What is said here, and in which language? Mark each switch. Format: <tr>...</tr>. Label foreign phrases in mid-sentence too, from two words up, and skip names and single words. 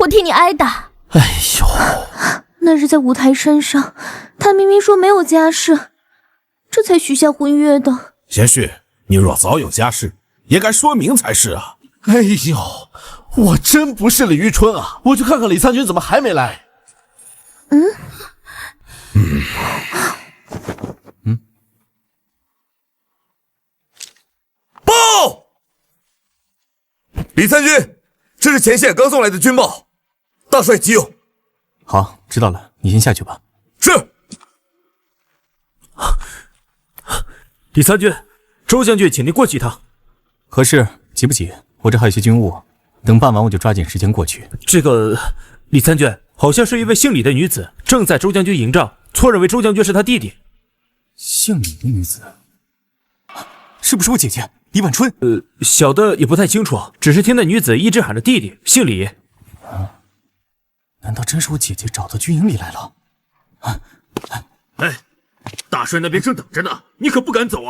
<zh>哎呦，那日在五台山上，他明明说没有家室，這才許下婚約的。賢婿，你若早有家室，也該說明才是啊。哎呦，我真不是李玉春啊！我去看看李參軍怎麼還沒來。報！李參軍，這是前線剛送來的軍報，大帥急用。好，知道了，你先下去吧。是。李參軍，周將軍請您過去一趟。何事？急不急？我這還有些軍務，等辦完我就抓緊時間過去。這個李參軍好像是一位姓李的女子，正在周將軍營帳，錯認為周將軍是他弟弟。姓李的女子，是不是我姐姐李婉春？小的也不太清楚，只是听那女子一直喊着弟弟，姓李。难道真是我姐姐找到军营裡来了？哎，大帥那邊正等着呢，你可不敢走啊！</zh>